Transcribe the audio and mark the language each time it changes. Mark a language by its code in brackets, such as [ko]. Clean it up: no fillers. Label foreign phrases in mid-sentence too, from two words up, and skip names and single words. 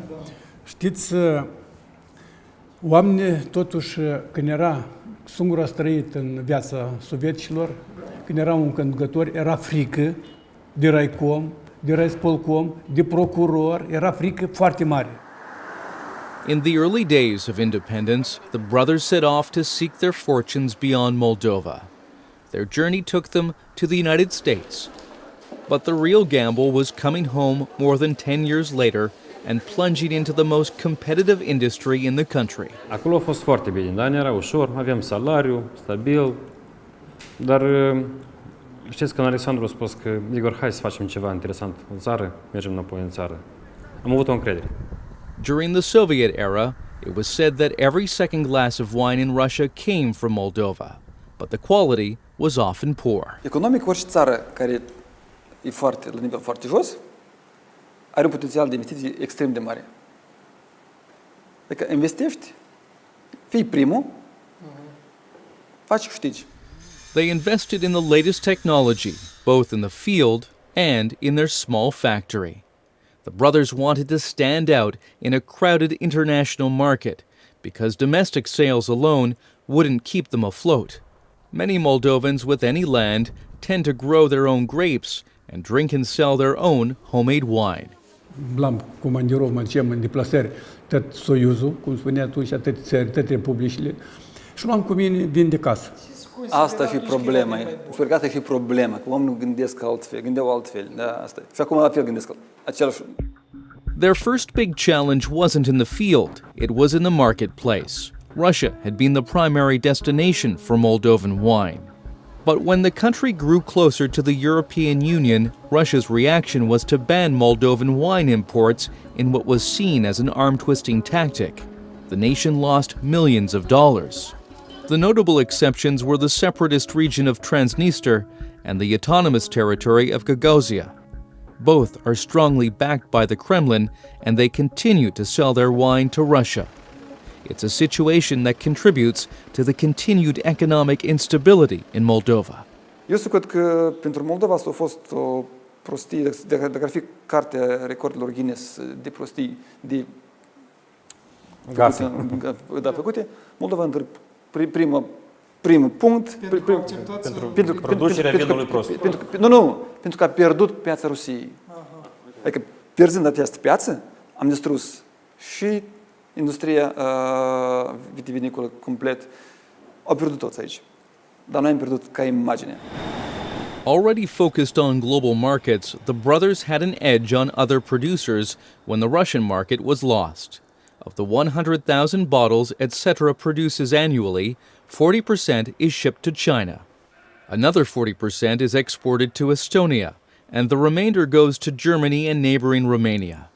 [ro] Știți, oamenii, totuși, când era sungru a trăit în viața sovieticilor, când era un conducător, era frică de raicom, de raispolcom, de procuror, era frică foarte mare. [en] In the early days of independence, the brothers set off to seek their fortunes beyond Moldova. Their journey took them to the United States. But the real gamble was coming home more than 10 years later and plunging into the most competitive industry in the country. [ro] Acolo a fost foarte bine, da? Ne era ușor, aveam salariu, stabil, dar știți că Alexandru a spus că, Igor, hai să facem ceva interesant în țară, mergem înapoi în țară. Am avut o încredere. [en] During the Soviet era, it was said that every second glass of wine in Russia came from Moldova, but the quality was often poor. [ro] Economic, orice țară care e la nivel foarte jos, are un potențial de investiții extrem de mare. Adică investești, fii primul, faci câștigi. [en] They invested in the latest technology, both in the field and in their small factory. The brothers wanted to stand out in a crowded international market because domestic sales alone wouldn't keep them afloat. Many Moldovans with any land tend to grow their own grapes and drink and sell their own homemade wine. [ro] Blam comandirov, mă duceam în deplasări, tot Soiuzul, cum spunea atunci, atât țări, toate republicile, și luam cu mine vin de casă. Asta fi problema. Sper că asta fi problema, că oamenii gândesc altfel, gândeau altfel. Da, asta. Și acum la fel gândesc același. [en] Their first big challenge wasn't in the field, it was in the marketplace. Russia had been the primary destination for Moldovan wine. But when the country grew closer to the European Union, Russia's reaction was to ban Moldovan wine imports in what was seen as an arm-twisting tactic. The nation lost millions of dollars. The notable exceptions were the separatist region of Transnistria and the autonomous territory of Gagauzia. Both are strongly backed by the Kremlin, and they continue to sell their wine to Russia. It's a situation that contributes to the continued economic instability in Moldova. [ro] Eu cred că pentru Moldova asta a fost o prostie, dacă ar fi cartea recordurilor Guinness de prostii, de făcute, Moldova între primul punct pentru producerea vinului prost. Pentru că a pierdut piața Rusiei. Adică, pierzând această piață, am distrus și industria vitivinicolă complet. Au pierdut toți aici. Dar noi am pierdut ca imagine. [en] Already focused on global markets, the brothers had an edge on other producers when the Russian market was lost. Of the 100,000 bottles U.S.S.R produces annually, 40% is shipped to China. Another 40% is exported to Estonia, and the remainder goes to Germany and neighboring Romania.